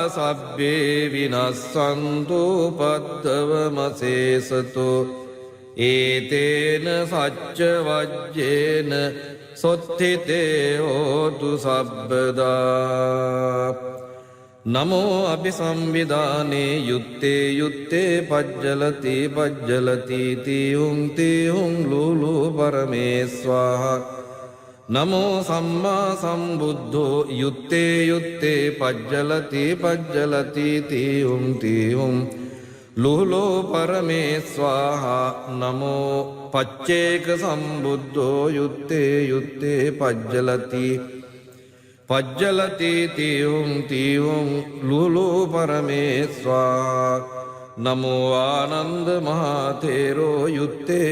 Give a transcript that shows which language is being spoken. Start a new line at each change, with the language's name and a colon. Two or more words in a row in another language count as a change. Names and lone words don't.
Pali: සබ්බේ විනස්සන්තු පද්දවමසේසතු ඒතේන සච්ච වජ්ජේන සොත්ථිතේ හෝතු සබ්බදා නමෝ අபிසම්විදානේ යුත්තේ යුත්තේ පජ්ජලති පජ්ජලති තියුං තියුං ලූලු පරමේස්වාහා නමෝ සම්මා සම්බුද්ධෝ යුත්තේ යුත්තේ පජ්ජලති පජ්ජලති තියුං තියුං ලූලෝ පරමේස්වාහා නමෝ පච්චේක සම්බුද්ධෝ යුත්තේ යුත්තේ පජ්ජලති පජ්ජලති තියුං තියුං ලූලෝ පරමේස්වාහා නමෝ ආනන්ද මහතේරෝ යුත්තේ